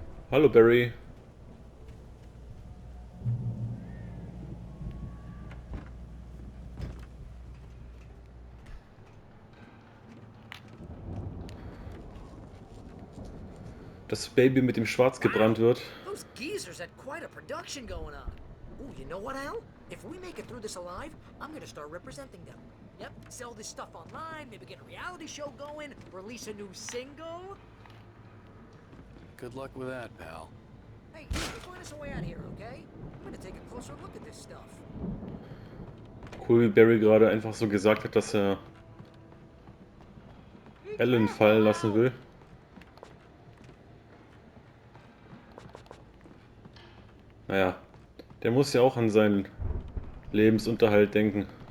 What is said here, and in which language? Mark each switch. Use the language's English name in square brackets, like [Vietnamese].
[German] Hallo Barry. Das Baby mit dem Schwarz gebrannt wird. [English] Those geezers had quite a production going on. Ooh, you know what, Al? If we make it through this alive, I'm gonna start representing them. Yep, sell this stuff online, maybe get a reality show going, release a new single. Good luck with that, pal. Hey, you find us a way out here, okay? I'm gonna take a closer look at this stuff. [German] Cool, wie Barry gerade einfach so gesagt hat, dass er Ellen fallen lassen will. Naja, der muss ja auch an seinen Lebensunterhalt denken.